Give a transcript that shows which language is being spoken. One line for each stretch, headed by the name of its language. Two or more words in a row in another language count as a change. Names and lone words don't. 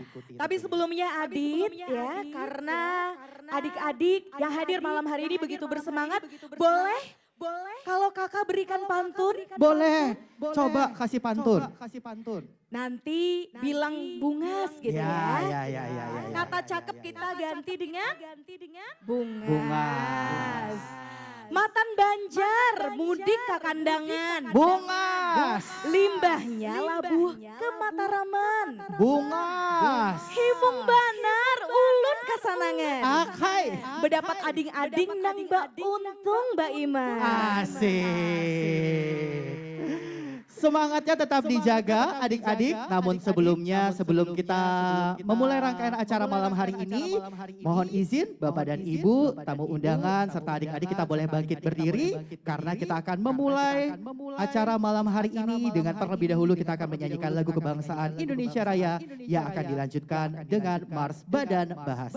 Indonesian: Tapi sebelumnya Adit ya, karena adik-adik yang hadir malam hari ini begitu bersemangat, boleh kalau kakak berikan pantun? Boleh, coba kasih pantun. Nanti bilang bungas gitu ya. Ya. Kata cakep kita ganti dengan bungas.
Banjar: Matan Banjar mudik ke kandangan. Bungas. Limbahnya labuh ke Mataraman. Bungas. Himung banar ulun kasanangan. Akai. Berdapat ading-ading nang mbak untung mbak Ima.
Indonesian: Asik. Semangatnya tetap dijaga adik-adik, namun sebelum kita memulai rangkaian acara malam hari ini, mohon izin Bapak dan Ibu, tamu undangan serta adik-adik kita boleh bangkit berdiri karena kita akan memulai acara malam hari ini dengan terlebih dahulu kita akan menyanyikan lagu kebangsaan Indonesia Raya yang akan dilanjutkan dengan Mars Badan Bahasa.